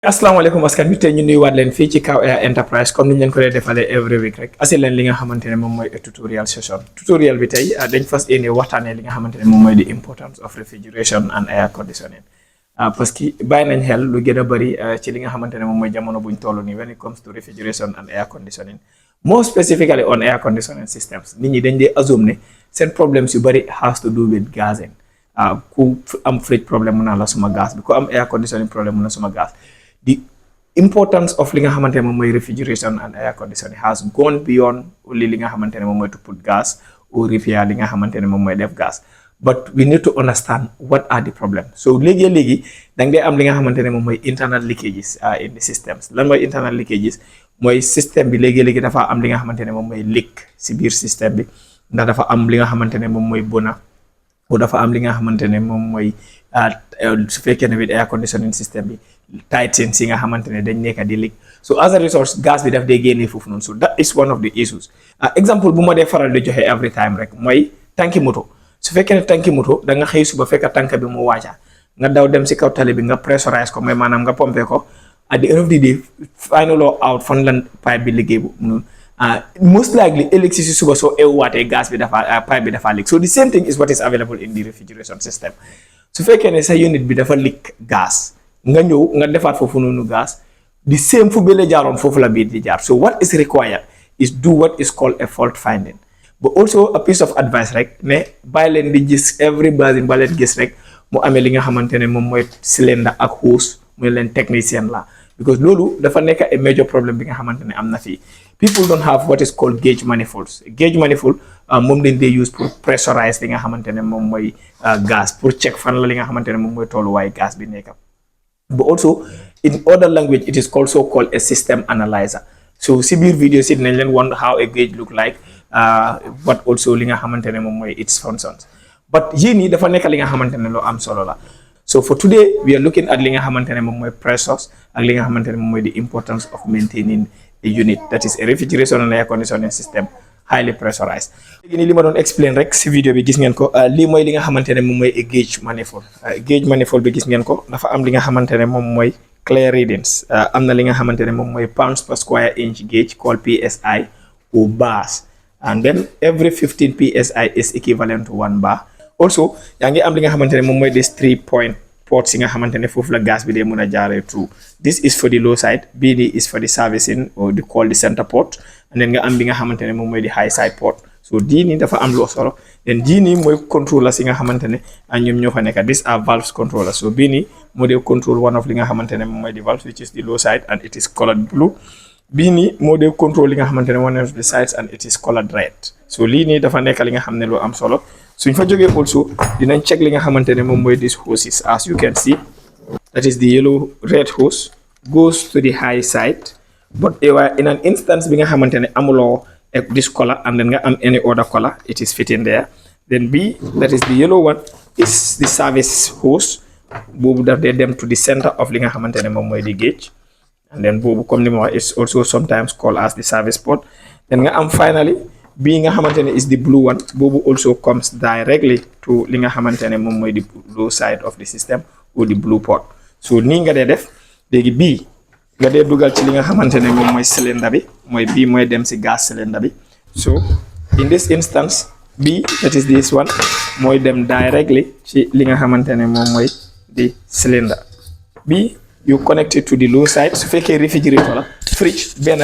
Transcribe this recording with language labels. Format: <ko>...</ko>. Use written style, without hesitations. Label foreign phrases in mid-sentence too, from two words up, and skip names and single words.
<wo>asalaamaaleykum askan bi tey ñu nuyuwaat leen fii ci KAW AIR Enterprise comme ni ñu leen ko dee defalee</wo> <en>every week</en> <wo>rek asi leen li nga xamante ne moom mooy</wo> <en>tutorial session</en> <wo>tutorial bi tey dañ fas yéene waxtaanee li nga xamante ne moom mooy</wo> <en>the importance of refrigeration and air conditioning</en> <fr>parce que</fr> <wo>bàyyi nañ xel lu gën a bëri ci li nga xamante ne moom mooy jamono buñ toll nii</wo> <en>when it comes to refrigeration and air conditioning more specifically on air conditioning systems</en> <wo>nit ñi dañ dee assume ne seen problems yu bëri</wo> <en>has to do with gassing</en> <wo>ku am fridge problème mun naa la suma gaz bi ku am</wo> <en>air conditioning</en> <wo>problème mun na suma gaz.</wo> <en>The importance of</en> <wo>li nga xamante ne moom mooy</wo> <en>refrigeration and air conditioning has gone beyond only</en> <wo>li nga xamante ne moom mooy</wo> <en>to put gas or repair</en> <wo>li nga xamante ne moom mooy def gas</wo> <en>but we need to understand what are the problems so</en> <wo>léegi da ngay am li nga xamante ne moom mooy</wo> <en>internal leakages in the systems</en> <wo>lan mooy</wo> <en>internal leakages</en> <wo>mooy système bi léegi dafa am li nga xamante ne moom mooy leak si biir système bi ndax dafa am li nga xamante ne moom mooy bona o dafa am li nga xamante ne moom mooy su fekkee ne</wo> <en>with air conditioning system</en> <wo>bi tight seen si nga xamante ne dañ nekk di leak</wo> <en>so as a result</en> <wo>gas bi daf dee génnee foofu noonu</wo> <en>so that is one of the issues</en> <wo>exemple bu ma dee faral di joxe</wo> <en>every time</en> <wo>rek mooy tanki moto su fekkee ne tanki moto da nga xëy suba fekk tank bi mu wàcca nga daw dem si kaw tali bi nga pressurize ko mooy maanaam nga pompe ko</wo> <en>at the end of the day finally out</en> <wo>fan lan pipe bi liggéey bu noonu</wo> <en>most likely</en> <wo>ëllëg si suba soo eewaatee gas bi dafa pipe bi dafa leak</wo> <en>so the same thing is what is available in the refrigeration system</en> <wo>su fekkee ne sa unit bi dafa leak gas nga ñëw nga defaat foofu noonu gas</wo> <en>the same</en> <wo>fu bële jaaroon foofu la biir di jaar</wo> <en>so what is required is do what is called a fault finding but also a piece of advice</en> <wo>rek ne bàyyi leen di gis</wo> <en>every basin</en> <wo>ba leen gis rek mu amee li nga xamante ne moom mooy cylinder ak hose muy leen technicien la because loolu dafa nekk</wo> <en>a major problem</en> <wo>bi nga xamante ne am na fii</wo> <en>people don't have what is called gauge manifolds</en> <wo>moom lañ dee use pour pressurize li nga xamante ne moom mooy gas pour check fan la li nga xamante ne moom mooy tolluwaay gas bi nekk</wo> <en>but also in other language it is also called a system analyzer</en> <wo>so si biir video si dinañ leen won</wo> <en>how a gauge look like but also</en> <wo>li nga xamante ne moom mooy</wo> <en>its functions but</en> <wo>yii nii dafa nekk li nga xamante ne loo am solo la</wo> <en>so for today we are looking at</en> <wo>li nga xamante ne moom mooy pressures ak li nga xamante ne moom mooy</wo> <en>the importance of maintaining a unit that is a refrigeration and air conditioning system highly pressurized</en> <wo>léegi nii li ma doon explain rek si vidéo bi gis ngeen ko lii mooy li nga xamante ne moom mooy</wo> <en>gauge manifold</en> <wo>bi gis ngeen ko dafa am li nga xamante ne moom mooy</wo> <en>clear readings</en> <wo>am na li nga xamante ne moom mooy</wo> <en>pounds per square inch gauge called PSI or bars and then every 15 PSI is equivalent to 1 bar also</en> <wo>yaa ngi am li nga xamante ne moom mooy</wo> <en>this 3-point ports</en> <wo>yi nga xamante ne foofu la gas bi dee mën a jaaree</wo> <en>through this is for the low side</en> <wo>bii nii</wo> <en>is for the servicing or the call the center port and then</en> <wo>nga am bi nga xamante ne moom mooy di</wo> <en>high side port so</en> <wo>dii nii dafa am loo solo then jii nii mooy controllers yi nga xamante ne ñoom ñoo fa nekk</wo> <en>these are valves controllers so</en> <wo>bii nii moo dee</wo> <en>control one of</en> <wo>li nga xamante ne moom mooy di</wo> <en>valve which is the low side and it is colored blue</en> <wo>bii nii moo dee control li nga xamante ne</wo> <en>one of the sides and it is colored red so</en> <wo>lii nii dafa nekk li nga xam ne lu am solo suñ fa jógee also dinañ check li nga xamante ne moom mooy</wo> <en>these hoses as you can see that is the yellow red hose goes to the high side but in an instance</en> <wo>bi nga xamante ne amuloo</wo> <en>this color and then</en> <wo>nga am</wo> <en>any other color it is fitting there then B that is the yellow one is the service hose</en> <wo>boobu daf dee dem</wo> <en>to the center of</en> <wo>li nga xamante ne moom mooy di</wo> <en>gauge and then</en> <wo>boobu comme ni ma wax</wo> <en>is also sometimes called as the service port then</en> <wo>nga am</wo> <en>finally</en> <wo>bii nga xamante ne</wo> <en>is the blue one boobu also comes directly to li</en> <wo>nga xamante ne moom mooy</wo> <en>the low side of the system or the blue port so</en> <wo>nii nga dee def léegi bii nga dee dugal ci li nga xamante ne moom mooy cylinder bi mooy bii mooy dem si gas cylinder bi</wo> <en>so in this instance</en> <wo>bii</wo> <en>that is this one</en> <wo>mooy dem directly ci li nga xamante ne moom mooy di cylinder bii</wo> <en>you connect it to the low side</en> <wo>su fekkee refrigerator la fridge benn</wo>